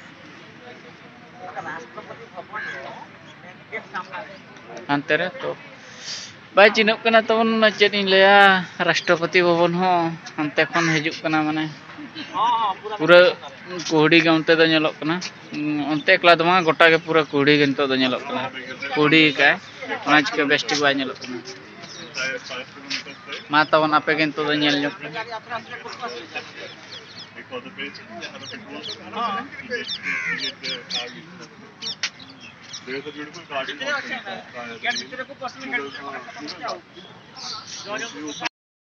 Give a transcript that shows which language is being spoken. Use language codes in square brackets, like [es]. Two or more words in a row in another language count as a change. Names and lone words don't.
[sat] हानते रे तो बाय चिनक कना तबन चेद इन लेया राष्ट्रपति भवन हो हानते खन हिजुक कना माने पूरा कुहड़ी के उनते दो नेलो कना उनते एकला दमा गोटा के पूरा कुहड़ी के नितो दो नेलो कना कुहड़ी का ओना चिके बेस्टिक बाय नेलो कना मा तबन आपे के नितो दो नेल ᱧᱚᱜ [en] There's a beautiful garden.